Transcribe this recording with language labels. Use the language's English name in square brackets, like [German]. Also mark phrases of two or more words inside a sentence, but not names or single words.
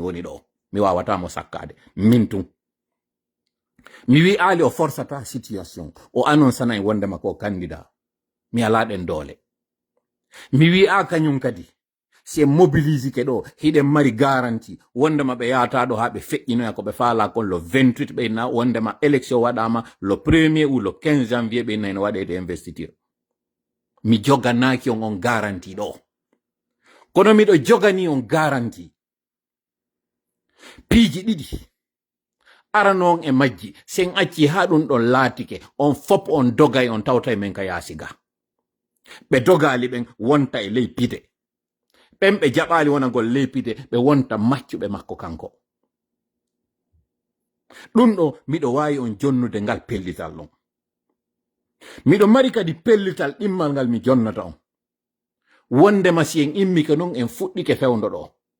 [Fula] woni ɗo mi wawata mo sakkade min tun mi wi Ali o forçata situation o annonsana e wondema ko candidat mi alaɗen doole mi wi a kañum kadi si mobilise ke ɗo hiɗen mari garanti wondema ɓe yahata ɗo ha ɓe feƴƴinoya ko ɓe faala kon le 28 ɓeyna wondema élection waɗama [French] le 1er ou le 15 janvier [Fula] ɓeyna ene waɗede investiture mi joganaki on garanti ɗo kono miɗo jogani on garanti piiji ɗiɗi aranon e majji sen acci ha ɗum ɗon laatike on fop on dogay on tawta men ka yaasiga ɓe dogali ɓen wonta e ley pide ɓen ɓe jaɓali wona gol ley pide ɓe wonta maccuɓe makko kanko ɗum ɗo miɗo wawi on jonnude ngal pellital ɗon miɗo mari kadi pellital ɗimmal ngal mi jonnata on wondema si en immike non en fuɗɗike fewndo ɗo